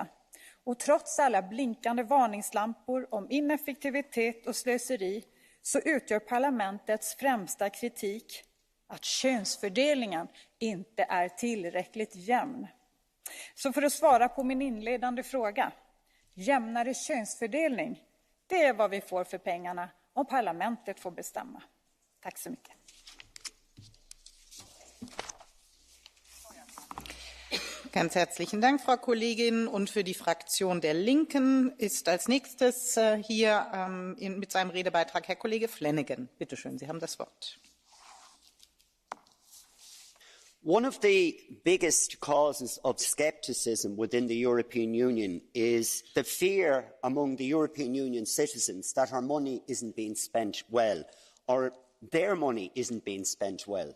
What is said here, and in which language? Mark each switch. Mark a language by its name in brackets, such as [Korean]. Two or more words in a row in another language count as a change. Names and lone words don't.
[Swedish] Och trots alla blinkande varningslampor om ineffektivitet och slöseri så utgör parlamentets främsta kritik att könsfördelningen inte är tillräckligt jämn. Så för att svara på min inledande fråga, jämnare könsfördelning, det är vad vi får för pengarna om parlamentet får bestämma. Tack så mycket. [German] Ganz herzlichen Dank, Frau Kollegin. Und für die Fraktion der Linken ist als nächstes hier mit seinem Redebeitrag Herr Kollege Flanagan. Bitte schön, Sie haben das Wort. [English] One of the biggest causes of scepticism within the European Union is the fear among the European Union citizens that our money isn't being spent well, or their money isn't being spent well.